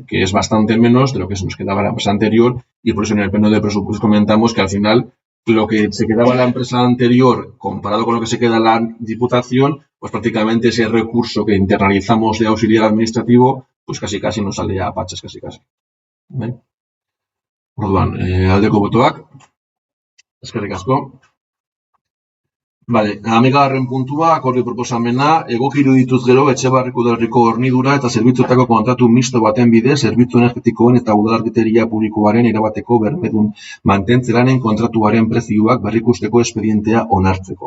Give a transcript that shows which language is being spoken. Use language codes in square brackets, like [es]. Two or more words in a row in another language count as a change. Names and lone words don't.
[es] Que es bastante menos de lo que se nos quedaba en la empresa anterior y por eso en el pleno de presupuestos comentamos que al final lo que se quedaba en la empresa anterior comparado con lo que se queda en la Diputación, pues prácticamente ese recurso que internalizamos de auxiliar administrativo, pues casi nos sale a pachas, casi. ¿Vale? [eu] Orduan, aldeko botoak. Eskerrik asko. Vale, amigarren puntua, akordio proposamena, egoki irudituz gero Etxebarriko udalerriko hornidura eta zerbitzuetako kontratu misto baten bidez, zerbitzu energetikoen eta udalargiteria publikoaren erabateko bermedun mantentzeranen kontratuaren prezioak berrikusteko espedientea onartzeko.